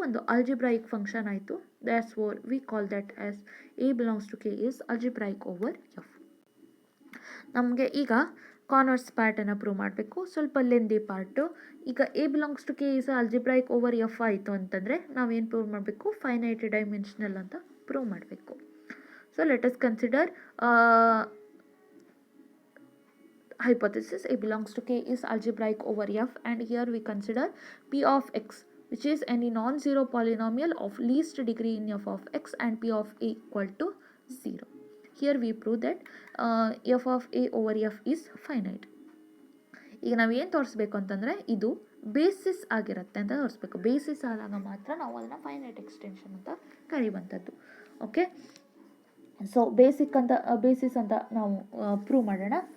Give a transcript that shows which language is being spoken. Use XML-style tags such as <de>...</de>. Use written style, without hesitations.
<kn>ಒಂದು ಅಲ್ಜಿಬ್ರೈಕ್ ಫಂಕ್ಷನ್ ಆಯಿತು.</kn> <en>That's where we call that as a belongs to K is algebraic over F.</en> <kn>ನಮಗೆ ಈಗ converse ಪಾರ್ಟನ್ನು prove ಮಾಡಬೇಕು, ಸ್ವಲ್ಪ ಲೆಂದಿ ಪಾರ್ಟು. ಈಗ</kn> <en>a belongs to K is algebraic over F</en> <kn>ಆಯಿತು ಅಂತಂದರೆ ನಾವೇನು ಪ್ರೂವ್ ಮಾಡಬೇಕು? ಫೈನೈಟ್ ಡೈಮೆನ್ಷನಲ್ ಅಂತ ಪ್ರೂವ್ ಮಾಡಬೇಕು.</kn> <en>So let us consider hypothesis a belongs to K is algebraic over F, and here we consider P of x, which is any non-zero polynomial of least degree in f of x, and P of a equal to 0. Here we prove that f of a over f is finite.</en> <kn>ಈಗ ನಾವು ಏನು ತೋರಿಸ್ಬೇಕು ಅಂತಂದರೆ ಇದು basis ಆಗಿರುತ್ತೆ ಅಂತ ತೋರಿಸ್ಬೇಕು. Basis ಆದಾಗ ಮಾತ್ರ ನಾವು ಅದನ್ನು ಫೈನೈಟ್ ಎಕ್ಸ್ಟೆನ್ಷನ್ ಅಂತ ಕರೀವಂಥದ್ದು. ಓಕೆ, ಸೊ ಬೇಸಿಸ್ ಅಂತ ನಾವು ಪ್ರೂವ್ ಮಾಡೋಣ.</kn>